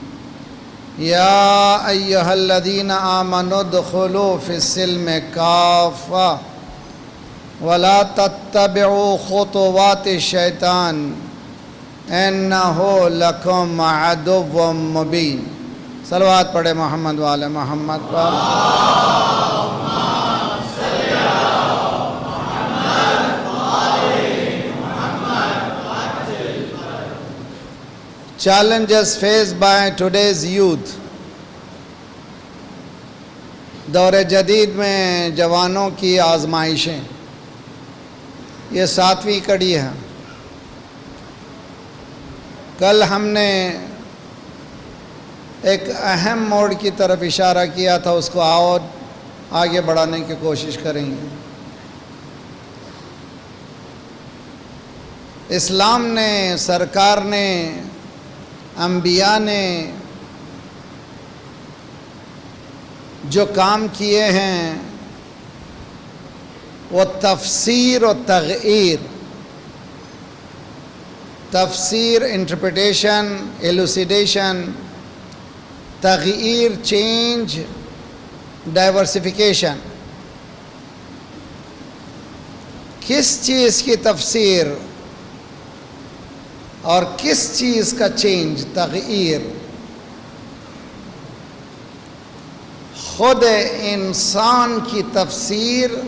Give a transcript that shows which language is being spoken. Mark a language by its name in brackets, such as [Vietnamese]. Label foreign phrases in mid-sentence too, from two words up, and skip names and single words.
[Arabic] يا أيها الذين آمنوا ادخلوا في السلم كافة ولا تتبعوا خطوات الشيطان إنه لكم عدو مبين [Urdu] صلوات پڑھے محمد وآل محمد پر [English] Challenges faced by today's youth [Urdu] دور جدید میں جوانوں کی آزمائشیں یہ 7ویں کڑی ہے کل ہم نے ایک اہم موڑ کی طرف اشارہ کیا تھا اس کو اور آگے بڑھانے کی کوشش کریں گے اسلام نے سرکار نے انبیاء نے جو کام کیے ہیں وہ تفسیر و تغییر تفسیر [English] interpretation elucidation [Urdu] تغییر [English] change diversification [Urdu] کس چیز کی تفسیر اور کس چیز کا چینج تغییر خود انسان کی تفسیر